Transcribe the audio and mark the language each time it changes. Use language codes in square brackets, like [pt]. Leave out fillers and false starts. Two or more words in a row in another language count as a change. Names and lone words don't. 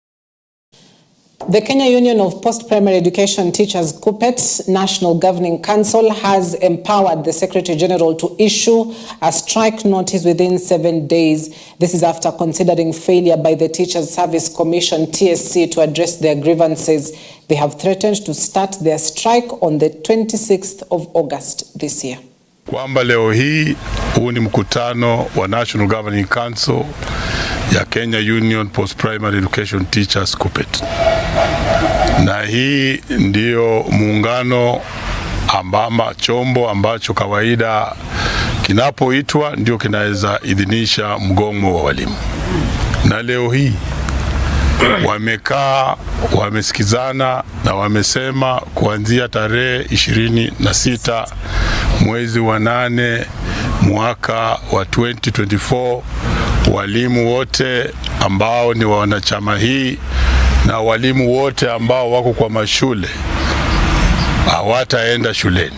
[en] The Kenya Union of Post-Primary Education Teachers, KUPPET, National Governing Council, has empowered the Secretary General to issue a strike notice within 7 days. This is after considering failure by the Teachers Service Commission, TSC, to address their grievances. They have threatened to start their strike on the 26th of August this year. [sw] Kwamba leo hii huu ni mkutano wa National Governing Council ya Kenya Union Post-Primary Education Teachers, KUPPET. Na hii ndio muungano ambama chombo ambacho kawaida kinapoitwa ndio kinaweza idhinisha mgomo wa walimu. Na leo hii wamekaa, wamesikizana na wamesema kuanzia tarehe 26 mwezi wa 8 mwaka wa 2024 walimu wote ambao ni wanachama hii na walimu wote ambao wako kwa mashule hawataenda shuleni.